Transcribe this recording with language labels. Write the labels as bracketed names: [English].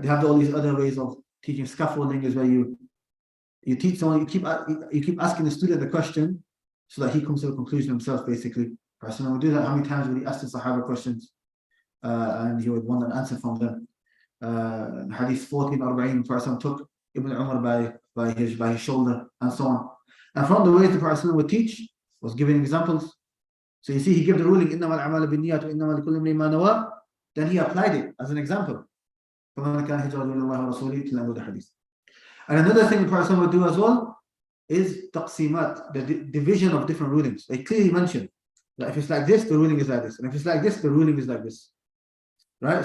[English] They have all these other ways of teaching. Scaffolding is where you teach someone, you keep asking the student the question so that he comes to a conclusion himself, basically. Person would do that. How many times would he ask the Sahaba questions and he would want an answer from them? Hadith 14, Al-Arba'een, person took Ibn Umar by his shoulder and so on. And from the ways the Prophet would teach was giving examples. So you see, he gave the ruling, [Arabic] إِنَّمَا الْأَعْمَالُ بِالنِّيَّاتِ وَإِنَّمَا لِكُلِّ امْرِئٍ مَا نَوَىٰ. [English] Then he applied it as an example. [Arabic] فَمَنْ كَانَ هِجْرَتُهُ إِلَى اللَّهِ وَرَسُولِهِ [English] till the end of the hadith. And another thing the Prophet would do as well is taqsimat, the division of different rulings. They clearly mention that if it's like this, the ruling is like this. And if it's like this, the ruling is like this. Right?